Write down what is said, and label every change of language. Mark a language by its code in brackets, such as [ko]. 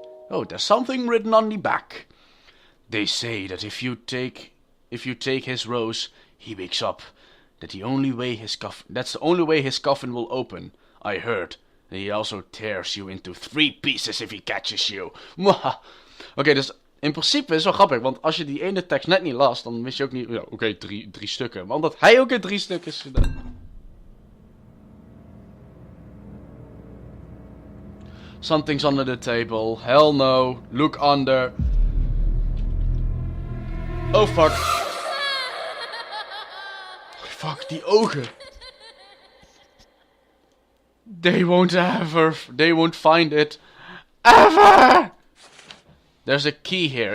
[en] Oh, there's something written on the back. They say that if you take his rose, he wakes up. That's the only way his coffin will open. I heard. And he also tears you into 3 pieces if he catches you. [nl] Oké, dus in principe is het wel grappig, want als je die ene tekst net niet las, dan wist je ook niet, ja, oké, 3 stukken. Maar omdat hij ook in 3 stukken is gedaan. [en] Something's under the table. Hell no. Look under. Oh fuck. [nl] Fuck, die ogen. [en] They won't find it. Ever! There's a key here.